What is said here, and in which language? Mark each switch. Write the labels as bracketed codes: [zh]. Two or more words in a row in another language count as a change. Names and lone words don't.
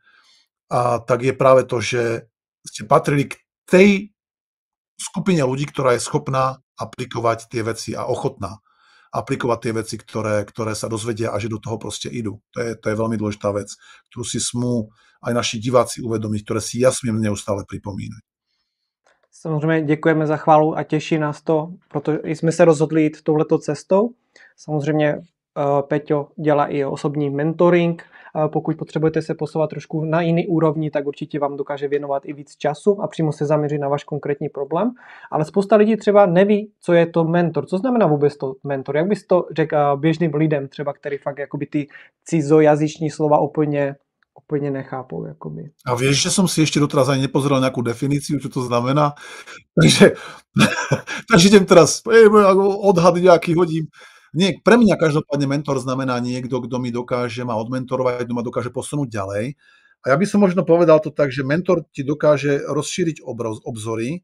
[sk] A tak je práve to, že ste patrili k tej skupine ľudí, ktorá je schopná aplikovať tie veci a ochotná aplikovať tie veci, ktoré sa dozvedia a že do toho proste idú. To je veľmi dôležitá vec, ktorú si smú aj naši diváci uvedomiť, ktoré si ja smiem neustále pripomínať. [cs] Samozřejmě děkujeme za chválu a těší nás to, protože jsme se rozhodli jít touhletou cestou. Samozřejmě Peťo dělá i osobní mentoring. Pokud potřebujete se posouvat trošku na jiný úrovni, tak určitě vám dokáže věnovat i víc času a přímo se zaměřit na váš konkrétní problém. Ale spousta lidí třeba neví, co je to mentor. Co znamená vůbec to mentor? Jak bys to řekl běžným lidem, třeba, který fakt jakoby ty cizojazyční slova úplně nechápou. Jakoby. [sk] A vieš, že som si ešte doteraz ani nepozeral nejakú definíciu, čo to znamená? Takže idem teraz odhad nejaký hodím. Nie, pre mňa každopádne mentor znamená niekto, kto mi dokáže ma odmentorovať, kto ma dokáže posunúť ďalej. A ja by som možno povedal to tak, že mentor ti dokáže rozšíriť obzory.